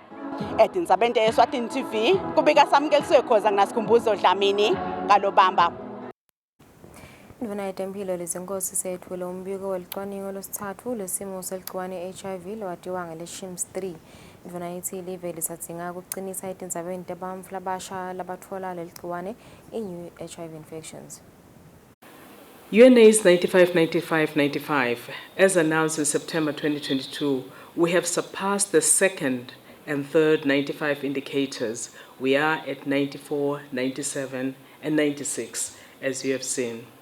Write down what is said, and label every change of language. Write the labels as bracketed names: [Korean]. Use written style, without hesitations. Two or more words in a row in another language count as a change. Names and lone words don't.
[Swati] Tindzabeni te-Eswatini TV kubika samukeliswe khoza nginasikhumbuzo Dlamini kaLobamba. Indvuna yetempilo lezinkosi seyethule umbiko welicwaningo losithathu lesimo seligciwane i-HIV lowatiwa ngele-SHIMS 3. Indvuna yithi ilive lisadzinga kucinisa etindzabeni tebantfu labasha labatfola leligciwane i- [English] new HIV infections. UNA's 95-95-95, as announced in September 2022, we have surpassed the second and third 95 indicators. We are at 94, 97, and 96, as you have seen.